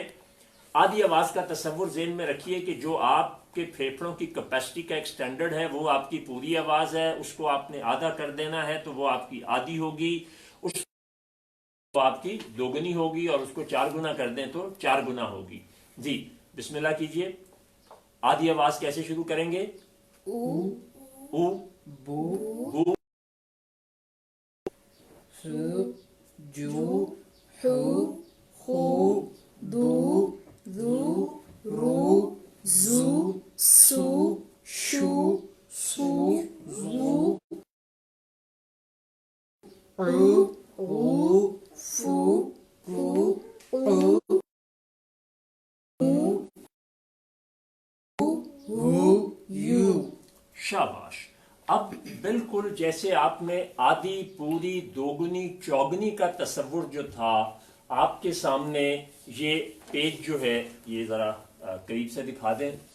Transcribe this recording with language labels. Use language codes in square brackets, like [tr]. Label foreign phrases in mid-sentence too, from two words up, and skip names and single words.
[ur] آدھی آواز کا تصور ذہن میں رکھیے کہ جو آپ کے پھیپھڑوں کی کیپیسٹی کا ایک سٹینڈرڈ ہے وہ آپ کی پوری آواز ہے، اس کو آپ نے آدھا کر دینا ہے تو وہ آپ کی آدھی ہوگی، اس کو آپ کی دوگنی ہوگی، اور اس کو 4 گنا کر دیں تو 4 گنا ہوگی۔ جی بسم اللہ کیجئے۔ آدھی آواز کیسے شروع کریں گے؟ او، بو، بو، س، جو، حو، خو، دو، ذو، رو، زو، سو، شو، سو، زو، عو، غو، فو، قو، قو، ہو، یو۔ شاباش۔ اب بالکل جیسے آپ نے آدھی، پوری، دوگنی، چوگنی کا تصور جو تھا، آپ کے سامنے یہ پیج جو ہے، یہ ذرا قریب سے دکھا دیں۔